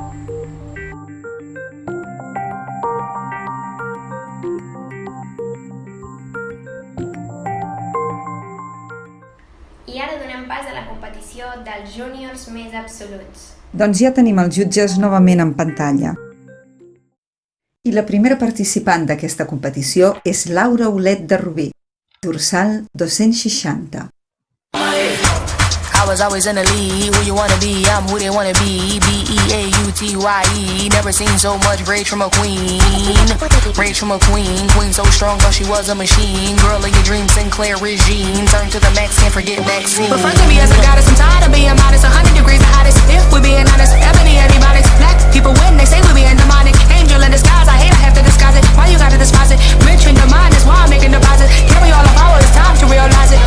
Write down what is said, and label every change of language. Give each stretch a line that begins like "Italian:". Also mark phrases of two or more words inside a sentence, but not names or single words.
Catalan: I ara donem pas a la competició dels júniors més absoluts. Doncs ja tenim els jutges novament en pantalla. I la primera participant d'aquesta competició és Laura Olet de Rubí, dorsal 260.
English: I was always in the lead, who you wanna be, I'm who they wanna be, B-E-A-U-T-Y-E, never seen so much rage from a queen, queen so strong, thought she was a machine, girl of your dreams, Sinclair Regine, turn to the max, can't forget vaccine. Refer to me as a goddess, I'm tired of being modest, 100 degrees the hottest, if we're being honest, ebony antibiotics, black people win, they say we being demonic, angel in disguise, I hate I have to disguise it, why you gotta despise it, rich in the mind, that's why I'm making deposits, carry all the power, it's time to realize it.